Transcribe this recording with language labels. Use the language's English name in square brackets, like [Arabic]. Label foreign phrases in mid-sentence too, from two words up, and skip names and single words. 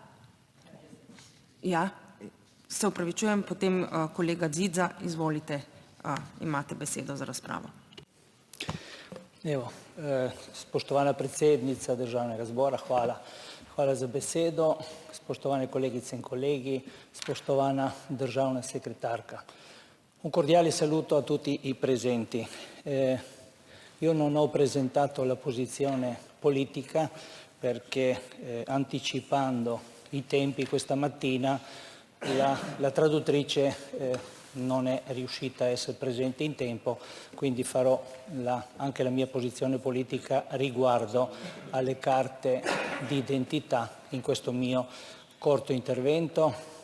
[Slovenian] Ja, se opravičujem, potem kolega Ziza, izvolite, imate besedo za razpravo. Evo, spoštovana predsednica Državnega zbora, hvala. Hvala za besedo. Spoštovane kolegice in kolegi, spoštovana državna sekretarka. [Italian] Un cordiale saluto a tutti i presenti. Io non ho presentato la posizione politica perché anticipando i tempi questa mattina la traduttrice non è riuscita a essere presente in tempo, quindi farò anche la mia posizione politica riguardo alle carte di identità in questo mio corto intervento.